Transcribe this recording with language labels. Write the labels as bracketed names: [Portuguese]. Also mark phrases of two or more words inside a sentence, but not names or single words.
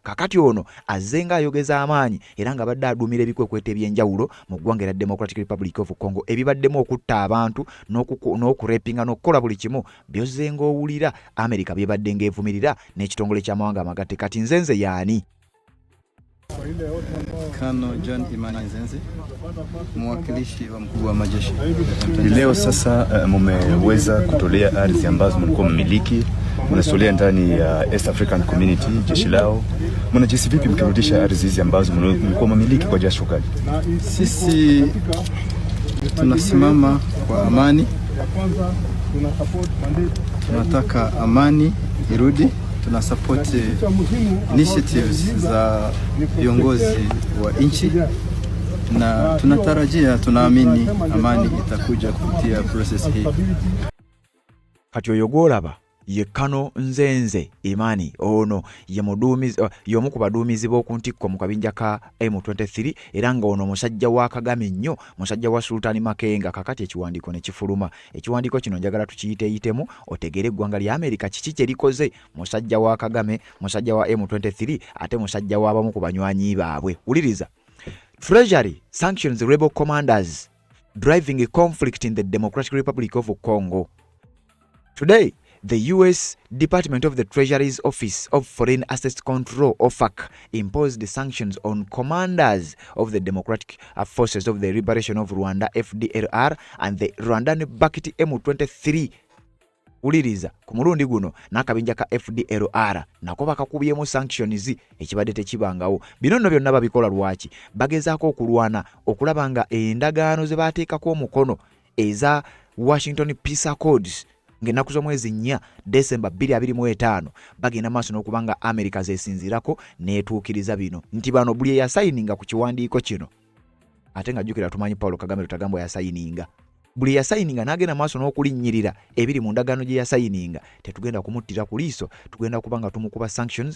[Ganda] Kakati ono azenga ayogeza amaanyi era nga badde adumira ebikwekwete ebyenjawulo mu ggwanga erya Democratic Republic of Congo ebibaddemu okutta abantu n'okurepinga n'okukola buli kimu by'ozenga owulira Amerika byebadde ng'evumirira n'ekitongole ky'amawanga amagatte. Kati Nzenze yaani? [Swahili] Kano John Imani Nzenze, mwakilishi wa mkuu wa majeshi. Leo sasa mmeweza kutolea ardhi ambazo mlikuwa mmiliki, mnasolea ndani ya East African Community jeshi lao. Mnajisi vipi mkirudisha ardhi hizi ambazo mlikuwa mmiliki kwa jasho kali? Sisi tunasimama kwa amani. Tunataka amani irudi. Tuna [English] support initiatives [Swahili] za viongozi wa nchi na tunatarajia, tunaamini amani itakuja kupitia process hii. [Ganda] kati oyo gwolaba ye Kano Nzenze Imani ono ye muduumizi y'omu ku baduumizi b'oku ntikko mu kabinja ka M23 era nga ono musajja wa Kagame nnyo, musajja wa Sultani Makenga. Kakati ekiwandiiko ne kifuluma. Ekiwandiiko kino njagala tukiyiteyitemu otegere eggwanga lya Amerika kiki kye likoze. Musajja wa Kagame, musajja wa M23 ate musajja w'abamu ku banywanyi baabwe. Wuliriza. [English] Treasury sanctions rebel commanders driving a conflict in the Democratic Republic of Congo. Today, the U.S. Department of the Treasury's Office of Foreign Assets Control, OFAC, imposed sanctions on commanders of the Democratic Forces of the Liberation of Rwanda, FDLR, and the Rwandan-backed M23. [Ganda] Uliriza, ku mulundi guno n'akabinja ka FDLR nako bakakubyemu sanctions ekibadde tekibangawo. Bino nno byonna babikola lwaki? Bagezaako okulwana okulaba nga endagaano ze baateekako omukono eza Washington Peace Accords ng'ennaku z'omwezi 4 December 2025 bagenda maaso n'okubanga America zeesinzirako n'etuukiriza bino nti bano buli yasayininga ku kiwandiiko kino ate nga jjukira tumanyi Paulo Kagame Rutagambwa yasayininga buli yasayininga n'agenda maaso n'okulinnyirira ebiri mu ndagaano gye yasayininga tetugenda kumuttira ku liiso, tugenda kubanga tumukuba sanctions.